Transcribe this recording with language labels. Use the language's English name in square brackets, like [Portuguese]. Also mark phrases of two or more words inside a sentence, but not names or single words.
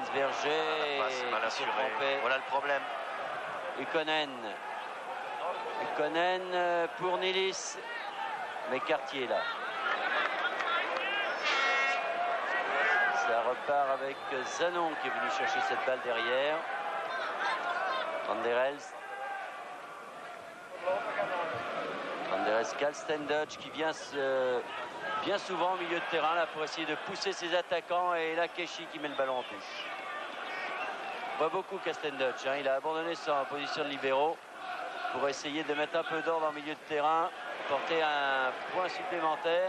[French] Passe mal assuré. Voilà le problème. Ukkonen pour Nilis. Mais Cartier là. Ça repart avec Zanon qui est venu chercher cette balle derrière. Van der Elst. Kalstendutch qui vient bien souvent au milieu de terrain là, pour essayer de pousser ses attaquants. Et là, Keshi qui met le ballon en touche. On voit beaucoup Kalstendutch. Hein. Il a abandonné sa position de libéraux pour essayer de mettre un peu d'ordre en milieu de terrain, porter un point supplémentaire.